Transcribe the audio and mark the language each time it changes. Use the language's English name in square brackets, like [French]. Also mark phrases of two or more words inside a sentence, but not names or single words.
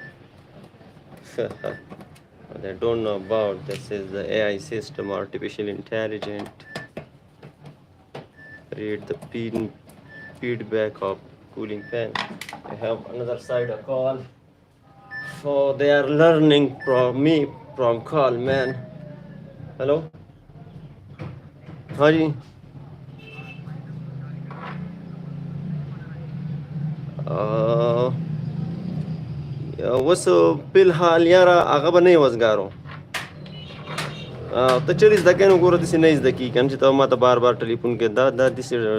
[English] What they don't know about this is the AI system, artificial intelligence. Read the feedback of cooling fan. I have another side a call. So they are learning from me from call, man. Hello? [Urdu] ہاں جی [Pashto] وس فلحال یاره هغه به نه وزګارو ته چیرې زده کوې نو ګوره داسې نه زده کېږي که نه چې ته ما ته بار بار ټلیفون کې دا داسې